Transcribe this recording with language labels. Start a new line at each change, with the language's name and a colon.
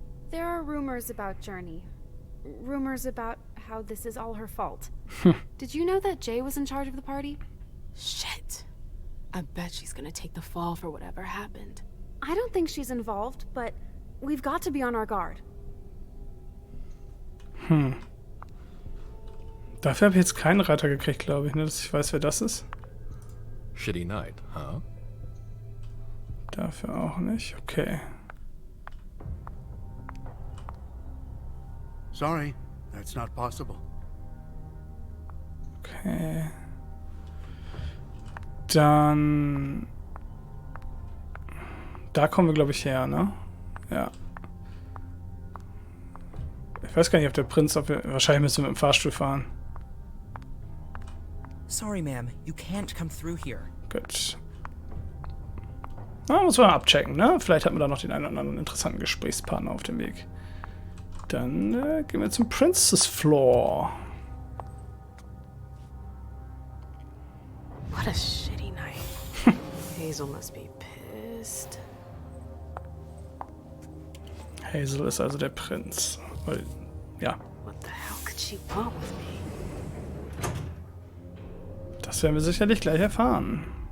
English: There are rumors about Journey. Rumors about how this is all her fault. Did you know that Jay was in charge of the party? Shit. I bet she's gonna take the fall for whatever happened. I don't think she's involved, but we've got to be on our guard.
German: Dafür habe ich jetzt keinen Reiter gekriegt, glaube ich, ne, dass ich weiß, wer das ist.
English: Shitty night, huh?
German: Dafür auch nicht. Okay.
English: Sorry, that's not possible. Okay.
German: Dann... Da kommen wir, glaube ich, her, ne? Ja. Ich weiß gar nicht, ob der Prinz... Wahrscheinlich müssen wir mit dem Fahrstuhl fahren.
English: Sorry, ma'am. You can't come through here.
German: Gut. Na, muss man abchecken, ne? Vielleicht hat man da noch den einen oder anderen interessanten Gesprächspartner auf dem Weg. Dann gehen wir zum Princess Floor.
English: What a shitty night. Hazel must be pissed.
German: Hazel ist also der Prinz. Weil, ja.
English: What the hell could she want with me?
German: Das werden wir sicherlich gleich erfahren.